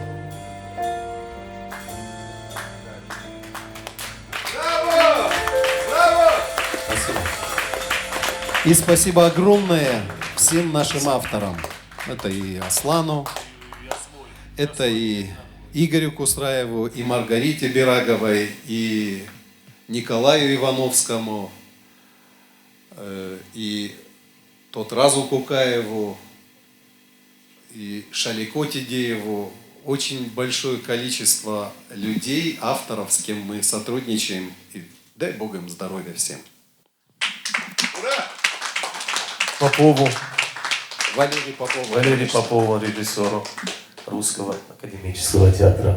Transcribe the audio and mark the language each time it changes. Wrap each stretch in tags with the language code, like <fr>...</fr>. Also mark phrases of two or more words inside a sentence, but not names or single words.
<ru>И спасибо огромное всем нашим авторам. Это и Аслану, это и Игорю Кусраеву, и Маргарите Бираговой, и Николаю Ивановскому, и Тотразу Кукаеву, и Шалико Тидееву. очень большое количество людей, авторов, с кем мы сотрудничаем. И дай Бог им здоровья всем. Попову, Валерий Попов. Валерий Попову, режиссеру Русского академического театра.</ru>